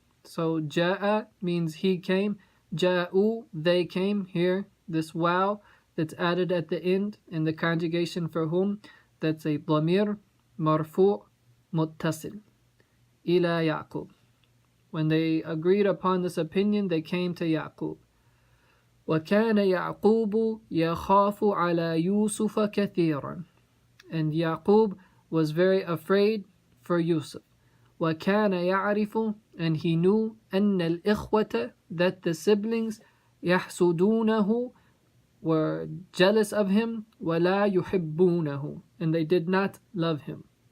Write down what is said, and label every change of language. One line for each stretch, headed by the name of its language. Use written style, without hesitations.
English: So جاء means he came. جاءوا, they came. Here, this waw that's added at the end in the conjugation for whom, that's a
Arabic: ضمير مرفوع متصل إلى يعقوب.
English: When they agreed upon this opinion, they came to Yaqub.
Arabic: وكان يعقوب يخاف على يوسف كثيرا.
English: And Yaqub was very afraid for Yusuf.
Arabic: وكان يعرف,
English: and he knew,
Arabic: أن الإخوة,
English: that the siblings, يحسدونه, were jealous of him,
Arabic: وَلَا يُحِبُّونَهُ,
English: and they did not love him.